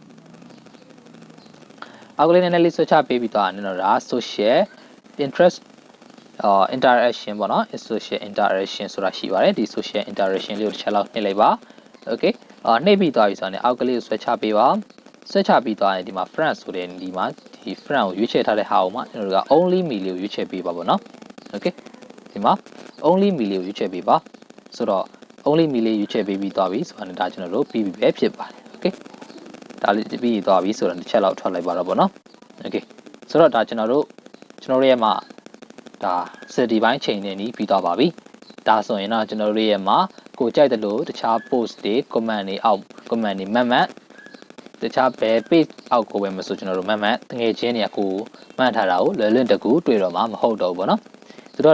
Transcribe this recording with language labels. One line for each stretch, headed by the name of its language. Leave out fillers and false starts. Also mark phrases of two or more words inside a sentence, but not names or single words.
Burmese: အောက်ကလေးနည်းနည်းလေးဆွဲချပေးပြီးသွားတယ်တော့ဒါ
English: social interest interaction
Burmese: ပေါ့နော်
English: social interaction
Burmese: ဆိုတာရှိပါတယ်ဒီ
English: social interaction
Burmese: လေးကိုတစ်ချက်လောက်နှိ ပ်လိုက်ပါ okay နှိပ်ပြီးသွားပြီဆိုတာနဲ့အောက်ကလေးကိုဆွဲချပေးပါဆွဲချပြီးသွားရင်ဒီမှာ friend ဆိုတဲ့ဒီမှာဒီ friend ကိုရွေးချယ်ထားတဲ့ဟာကိုမှကျွန်တော်တို့က
English: only me
Burmese: လေးကိုရွေးချယ်ပေးပါပေါ့နော် okay ဒီမှာ
English: only me
Burmese: လေးကိုရွေးချယ်ပေးပါဆိုတော့
English: only me
Burmese: လေးရွေးချယ်ပေးပြီးသွားပြီဆိုတော့ဒါကျွန်တော်တို့ပြီးပြီပဲဖြစ်ပါတယ် okay ဒါလေးပြီးသွားပြီဆိုတော့တစ်ချက် လောက်ထွက်လိုက်ပါတော့ပေါ့နော် okay ဆိုတော့ဒါကျွန်တော်တို့ရဲ့မှာဒါ city ဘိုင်းချိန်နေပြီးပြီးသွားပါပြီဒါဆိုရင်တော့ကျွန်တော်တို့ရဲ့မှာကိုကြိုက်တယ်လို့တခြား post တွေ comment တွေအောက် comment တွေမှတ်တခြားဘယ် page အောက်ကိုပဲမဆိုကျွန်တော်တို့မှတ်တငယ်ချင်းတွေကကိုမှတ်ထားတာကိုလွယ်လွယ်တကူတွေ့တော့မှာမဟုတ်တော့ဘူးပေါ့နော်သူတို့